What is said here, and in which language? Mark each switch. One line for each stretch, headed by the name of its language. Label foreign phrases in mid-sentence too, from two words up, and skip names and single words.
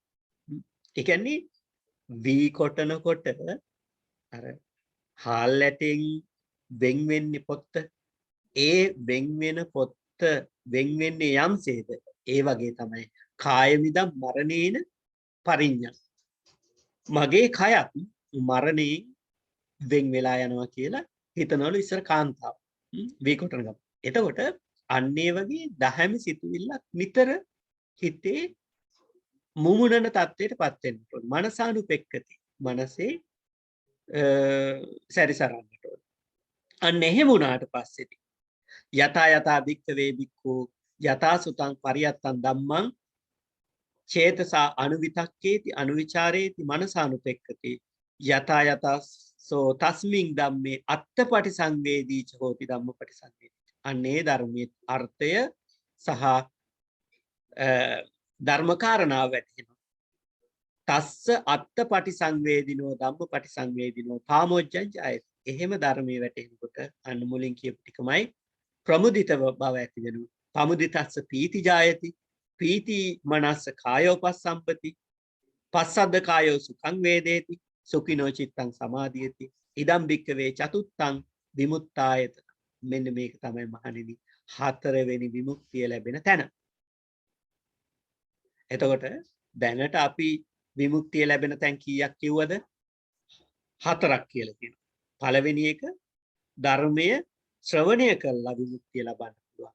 Sinhala: ඒ කියන්නේ වී කොටනකොට අර හාල් ඇටෙන් වෙන් වෙන්නේ පොත්ත ඒ වෙන් වෙන පොත්ත වෙන් වෙන්නේ යම්සේද ඒ වගේ තමයි
Pali: කායමිදම් මරණේන පරිඤ්ඤං
Sinhala: මගේ කයත් මරණයෙන් වෙන් වෙලා යනවා කියලා හිතනවලු ඉස්සර කාන්තාව වී කොටන ගම. එතකොට අන්නේ වගේ දහම සිතුවිල්ලක් නිතර හිතේ මුමුණන තත්ත්වයටපත් වෙන්න ඕන. මනසානුපෙක්කති. මනසේ සැරිසරන්නට ඕන. අන්න එහෙම වුණාට පස්සේදී
Pali: යතා යතා භික්ඛවේ භික්ඛු යතා සුතං පරියත්තං ධම්මං චේතසා අනුවිතක්කේති අනුවිචාරේති මනසානුපෙක්කති යතා යතස්සෝ තස්මින් ධම්මේ අත්තපටි සංවේදීච හෝති ධම්මපටි සංවේදී.
Sinhala: අන්නේ ධර්මයේ අර්ථය සහ ධර්මකාරණාව වැටහෙනවා.
Pali: තස්ස අත්තපටි සංවේදිනෝ ධම්මපටි සංවේදිනෝ පාමොච්ඡං ජායති.
Sinhala: එහෙම ධර්මයේ වැටෙනකොට අන්න මුලින් කියපු ටිකමයි ප්‍රමුදිත බව ඇති වෙනවා.
Pali: පමුදිතස්ස පීති ජායති. පීති මනස්ස කායෝපස්සම්පති. පස්සද්ද කායෝ සුඛං වේදේති. සුඛිනෝ චිත්තං සමාධියති. ඉදම් භික්ඛවේ චතුත්තං විමුක්තායතන.
Sinhala: මෙන්න මේක තමයි මහණෙනි හතරවෙනි විමුක්තිය ලැබෙන තැන. එතකොට දැනට අපි විමුක්තිය ලැබෙන තැන් කීයක් කිව්වද? 4ක් කියලා කියනවා. පළවෙනි එක ධර්මය ශ්‍රවණය කරලා විමුක්තිය ලබන්න පුළුවන්.